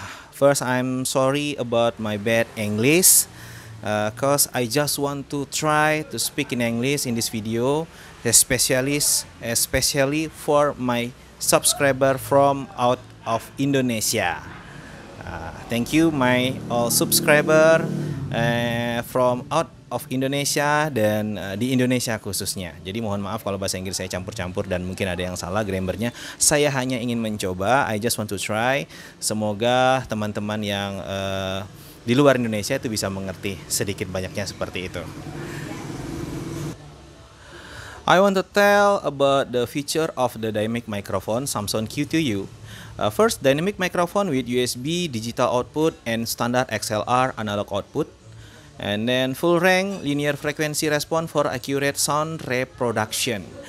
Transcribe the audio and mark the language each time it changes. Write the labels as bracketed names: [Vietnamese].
[English] First, I'm sorry about my bad English, cause I just want to try to speak in English in this video, especially for my subscriber from out of Indonesia. Thank you my all subscriber from out of Indonesia [Indonesian] dan di Indonesia khususnya. Jadi mohon maaf kalau bahasa Inggris saya campur-campur dan mungkin ada yang salah grammarnya. Saya hanya ingin mencoba, [English] I just want to try. [Indonesian] Semoga teman-teman yang di luar Indonesia itu bisa mengerti sedikit banyaknya seperti itu. [English] I want to tell about the feature of the dynamic microphone Samson Q2U. First, dynamic microphone with USB digital output and standard XLR analog output. And then full range linear frequency response for accurate sound reproduction.